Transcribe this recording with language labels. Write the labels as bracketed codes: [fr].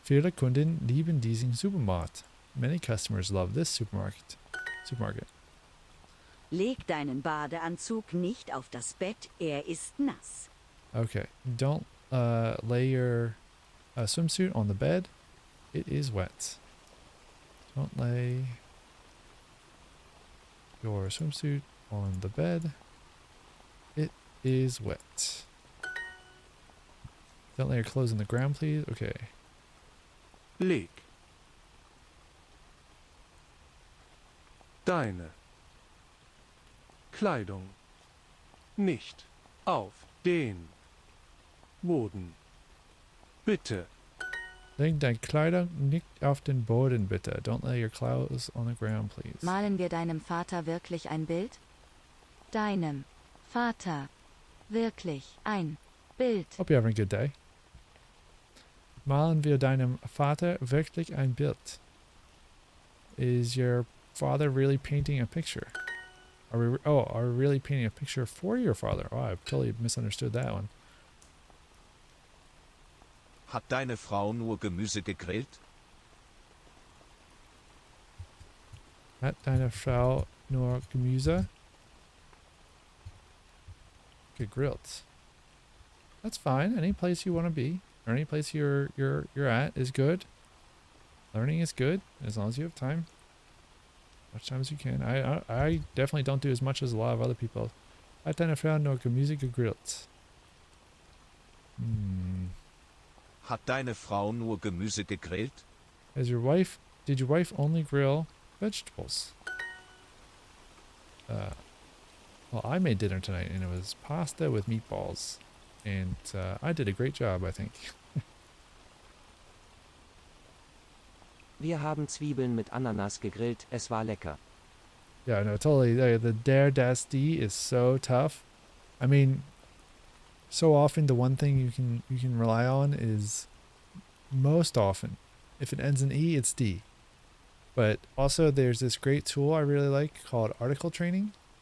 [de] Viele Kunden lieben diesen Supermarkt. [en] Many customers love this supermarket. [de] Leg deinen Badeanzug nicht auf das Bett, er ist nass. [en] Okay, don't lay your swimsuit on the bed. It is wet. Don't lay your swimsuit on the bed. It is wet. Don't lay your clothes on the ground, please. Okay. [de] Leg. Deine Kleidung nicht auf den Boden. Bitte. Leg deine Kleidung nicht auf den Boden, bitte. [en] Don't lay your clothes on the ground, please. [de] Malen wir deinem Vater wirklich ein Bild? Deinem Vater wirklich ein Bild. [en] Hope you're having a good day. [de] Malen wir deinem Vater wirklich ein Bild? [en] Is your father really painting a picture? Are we really painting a picture for your father? Oh, I totally misunderstood that one. [de] Hat deine Frau nur Gemüse gegrillt? Hat deine Frau nur Gemüse gegrillt? [en] That's fine. Any place you want to be, or any place you're at is good. Learning is good as long as you have time. Much time as you can. I definitely don't do as much as a lot of other people. [de] Hat deine Frau nur Gemüse gegrillt? Hat deine Frau nur Gemüse gegrillt? [en] Did your wife only grill vegetables? Well, I made dinner tonight and it was pasta with meatballs. And I did a great job, I think. [de] Wir haben Zwiebeln mit Ananas gegrillt, es war lecker. [en] Yeah, no, totally. The der, das, die is so tough. I mean, so often the one thing you can rely on is most often, if it ends in E, it's D. But also there's this great tool I really like called article training.